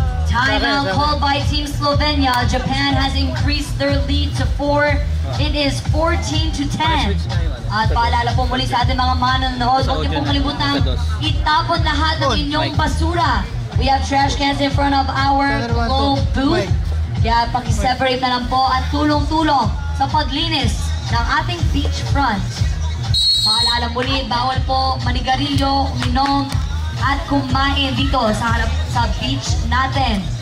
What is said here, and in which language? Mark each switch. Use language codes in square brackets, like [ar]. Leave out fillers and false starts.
[en] Timeout called by Team Slovenia. Japan has increased their lead to 4. It is 14-10. [tl] At paalala po muli sa ating mga manonood, huwag niyo pong kalimutan itapon lahat ng inyong basura. [en] We have trash cans in front of our Glow booth. [tl] Kaya pakiseparate na lang po at tulong-tulong sa paglinis ng ating beach front. Paalala muli, bawal po manigarilyo, uminom, at kumain dito sa beach natin.